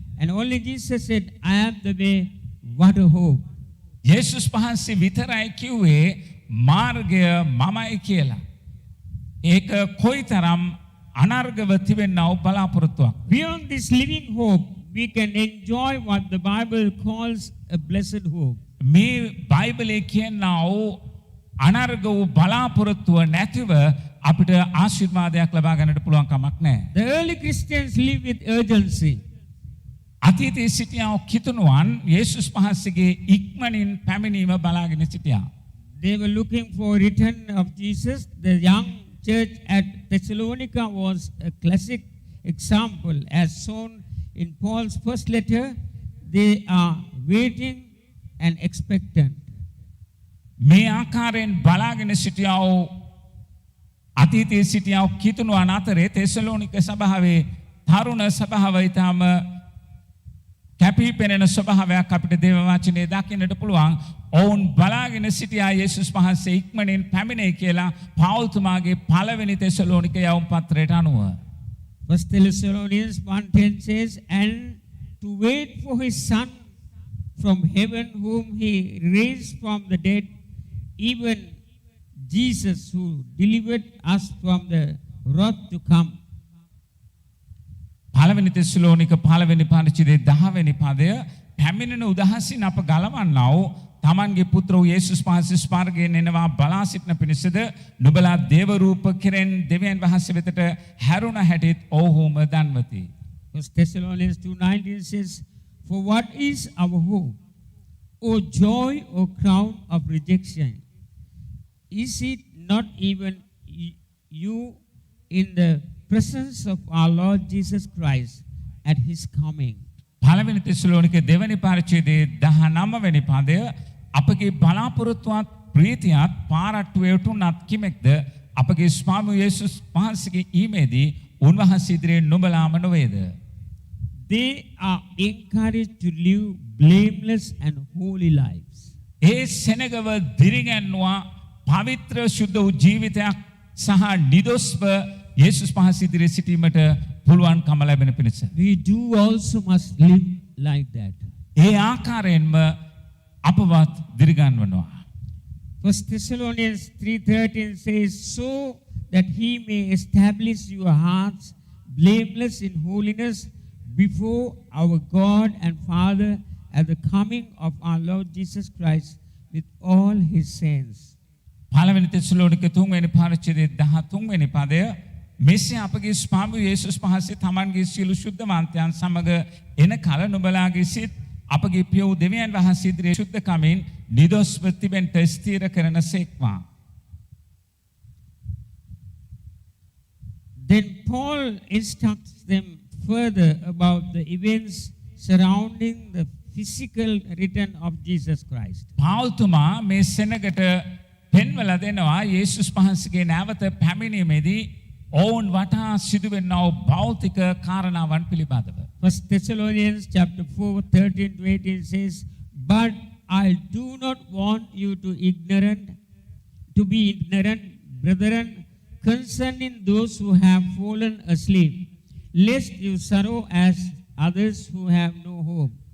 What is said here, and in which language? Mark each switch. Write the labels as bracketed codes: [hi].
[en] And only Jesus said, I am the way. What a hope. [si] යේසුස් වහන්සේ විතරයි කිව්වේ මාර්ගය මමයි කියලා. ඒක කොයිතරම් අනර්ගව තිබෙනා වූ බලාපොරොත්තුවක්. [en] Beyond this living hope, we can enjoy what the Bible calls a blessed hope. [si] මේ බයිබලයේ කියනා වූ අනර්ග වූ බලාපොරොත්තුව නැතිව අපිට ආශිර්වාදයක් ලබා ගන්නට පුළුවන් කමක් නැහැ. [en] The early Christians lived with urgency. [si] අතීතයේ සිටියා කිතුණුවන් යේසුස් වහන්සේගේ ඉක්මනින් පැමිණීම බලාගෙන සිටියා. [en] They were looking for return of Jesus. The young church at Thessalonica was a classic example. As shown in Paul's first letter, they are waiting and expectant. [si] මේ ආකාරයෙන් බලාගෙන සිටියා වූ අතීතයේ සිටියා වූ කිතුණුවන් අතරේ තෙසලෝනික සභාවේ තරුණ සභාව ඊටම කැපී පෙනෙන ස්වභාවයක් අපිට දේව වචනේ දකින්නට පුළුවන්. ඔවුන් බලාගෙන සිටියා යේසුස් වහන්සේ ඉක්මනින් පැමිණෙයි කියලා පෞල්තුමාගේ පළවෙනි තෙසලෝනික යවුම් පත්‍රයට අනුව. [en] First Thessalonians 1:10 says, and to wait for his son from heaven, whom he raised from the dead, even Jesus, who delivered us from the wrath to come. [si] පළවෙනි තෙසලෝනික පළවෙනි පරිච්ඡේදයේ 10 වෙනි පදය පැමිණෙන උදහසින් අප ගලවන්නා වූ තමන්ගේ පුත්‍ර වූ යේසුස් වහන්සේ ස්වර්ගයෙන් එනවා බලා සිටින පිණිසද නුඹලා දේව රූප කෙරෙන් දෙවියන් වහන්සේ වෙතට හැරුණ හැටිත් ඔව්හුම දන්වති. [en] First Thessalonians 2:19 says, for what is our hope? O joy, O crown of rejection. Is it not even you in the presence of our Lord Jesus Christ at his coming? [si] පළවෙනි තෙසලෝනික දෙවැනි පරිච්ඡේදයේ 19 වෙනි පදය අපගේ බලාපොරොත්තුවත් ප්‍රීතියත් පාරට්ටුවේ උතුණත් කිමෙක්ද අපගේ ස්වාමී යේසුස් වහන්සේගේ ඊමේදී උන්වහන්සේ ඉදිරියේ නුඹලාම නොවේද? [en] They are encouraged to live blameless and holy lives. [si] ඒ සෙනගව දිරිගැන්වුවා පවිත්‍ර සුද්ධ වූ ජීවිතයක් සහ නිදොස්ව යේසුස් වහන්සේ ඉදිරියේ සිටීමට පුළුවන්කම ලැබෙන පිණිස. [en] We do also must live like that. [si] ඒ ආකාරයෙන්ම අපවත් දිරිගන්වනවා. [en] First Thessalonians 3:13 says, so that he may establish your hearts blameless in holiness before our God and Father at the coming of our Lord Jesus Christ with all his saints. [si] පළවෙනි තෙසලෝනික 3 වෙනි පරිච්ඡේදයේ 13 වෙනි පදය මෙසේ අපගේ ස්වාමී යේසුස් වහන්සේ තමන්ගේ සියලු ශුද්ධවන්තයන් සමග එන කල නුඹලාගේ සිත් අපගේ පිය වූ දෙවියන් වහන්සේ ඉදිරියේ සුද්ධ කමින් නිදොස්ව තිබෙන්නට ස්ථිර කරන සේක්වා. [en] Then Paul instructs them further about the events surrounding the physical return of Jesus Christ. [si] පාවුල්තුමා මේ සෙනගට පෙන්වලා දෙනවා යේසුස් වහන්සේගේ නැවත පැමිණීමේදී ඔවුන් වටා සිදුවෙනා වූ භෞතික කාරණාවන් පිළිබඳව. [en] First Thessalonians chapter 4:13-18 says, but I do not want you to be ignorant, brethren, concerning those who have fallen asleep, lest you sorrow as others who have no hope.